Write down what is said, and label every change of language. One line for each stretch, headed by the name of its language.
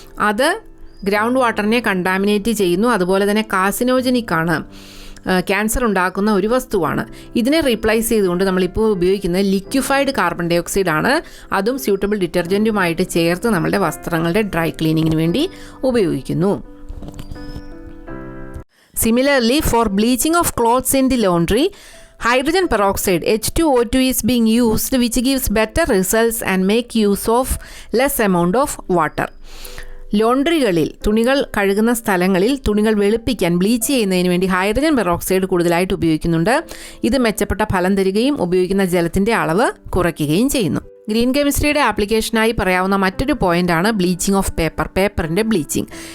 Malayalam: അത് ground വാട്ടറിനെ contaminate ചെയ്യുന്നു, അതുപോലെ തന്നെ കാർസിനോജനിക്കാണ്, ക്യാൻസർ ഉണ്ടാക്കുന്ന ഒരു വസ്തുവാണ്. ഇതിനെ റീപ്ലേസ് ചെയ്തുകൊണ്ട് നമ്മളിപ്പോൾ ഉപയോഗിക്കുന്നത് ലിക്വിഫൈഡ് കാർബൺ ഡൈ ഓക്സൈഡ് ആണ്. അതും സ്യൂട്ടബിൾ ഡിറ്റർജൻറ്റുമായിട്ട് ചേർത്ത് നമ്മളുടെ വസ്ത്രങ്ങളുടെ ഡ്രൈ ക്ലീനിങ്ങിന് വേണ്ടി ഉപയോഗിക്കുന്നു.
English: Similarly for bleaching of clothes in the laundry, hydrogen peroxide H2O2 is being used, which gives better results and make use of less amount of water.
Malayalam: ലോണ്ട്രികളിൽ, തുണികൾ കഴുകുന്ന സ്ഥലങ്ങളിൽ തുണികൾ വെളുപ്പിക്കാൻ, ബ്ലീച്ച് ചെയ്യുന്നതിന് വേണ്ടി ഹൈഡ്രജൻ പെറോക്സൈഡ് കൂടുതലായിട്ട് ഉപയോഗിക്കുന്നുണ്ട്. ഇത് മെച്ചപ്പെട്ട ഫലം തരികയും ഉപയോഗിക്കുന്ന ജലത്തിൻ്റെ അളവ് കുറയ്ക്കുകയും ചെയ്യുന്നു. ഗ്രീൻ കെമിസ്ട്രിയുടെ ആപ്ലിക്കേഷനായി പറയാവുന്ന മറ്റൊരു പോയിൻ്റാണ് ബ്ലീച്ചിങ് ഓഫ് പേപ്പർ, പേപ്പറിൻ്റെ ബ്ലീച്ചിങ്.